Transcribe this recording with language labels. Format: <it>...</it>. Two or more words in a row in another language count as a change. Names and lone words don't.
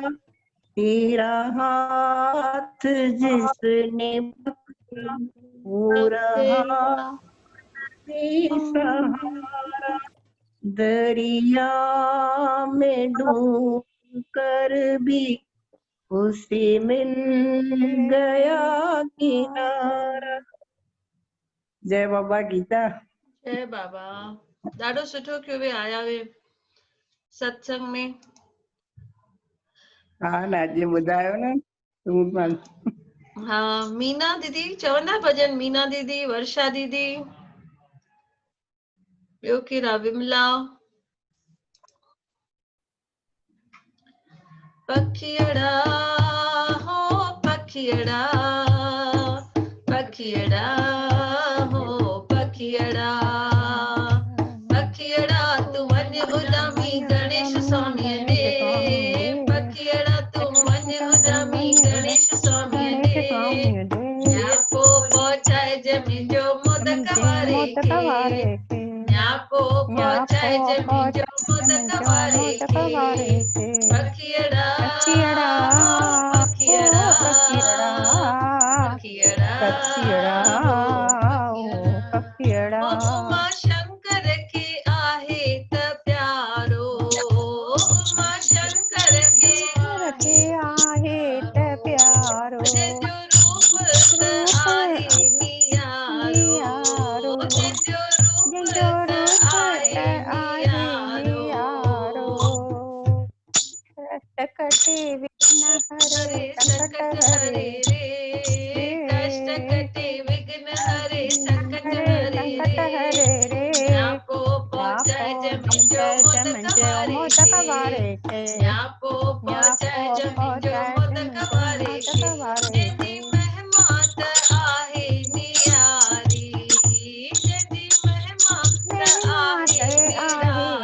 <hi>तेरा हाथ जिसने पकड़ा वो रहा बेसहारा। दरिया में डूब कर भी उसे मिल गया किनारा।</hi> <sd>जय बाबा गीता। जय बाबा। ॾाढो सुठो कयो वे आया वे सत्संग में। हाँ न अॼु ॿुधायो न तूं पाण। हाँ मीना दीदी चवंदा भजन, मीना दीदी, वर्षा दीदी, ॿियो केरु आहे? विमला। पखियड़ा हो पखियड़ा, पखियड़ा हो पखियड़ा, पखियड़ा तू वञ उॾामी गणेश स्वामीअ ॾे। पखियड़ा तू वञ उॾामी गणेश स्वामीअ ॾे। न्यापो पहुचाइजे मुंहिंजो मोदक वारे खे, न्यापो पहुचाइजे मुंहिंजो मोदक वारे खे। पखियड़ा हो पखियड़ा, पखियड़ा हो पखियड़ा। उमा शंकर खे आहे त प्यारो, उमा शंकर खे आहे त प्यारो। जंहिंजो रूप त आहे नियारो, जंहिंजो रूप त आहे नियारो। कटे विघ्न हरे संकट हरे रे, कष्ट कटे विघ्न हरे संकट हरे रे। न्यापो पहुचाइजे मुंहिंजो मोदक वारे खे, न्यापो पहुचाइजे मुंहिंजो मोदक वारे खे। जंहिंजी महिमा त आहे नियारी, जंहिंजी महिमा त आहे निराली।</sd>